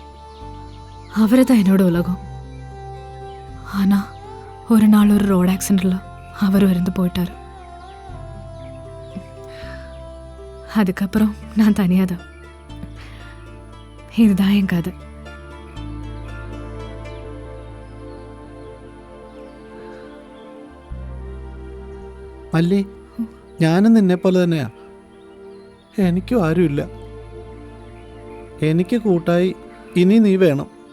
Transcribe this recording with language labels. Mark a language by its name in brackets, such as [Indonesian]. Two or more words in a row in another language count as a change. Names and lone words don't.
[Tamil] அவரை தான் என்னோட உலகம். ஆனால் ஒரு நாள் ஒரு [English] road accident [Tamil] அவரும் இருந்து போயிட்டார். அதுக்கப்புறம் நான் தனியாக தான். இதுதான் என் கதை. [Malayalam] മല്ലി, ഞാനും നിന്നെപ്പോലെ തന്നെയാ. എനിക്കും ആരുമില്ല. എനിക്ക് കൂട്ടായി ഇനി നീ വേണം.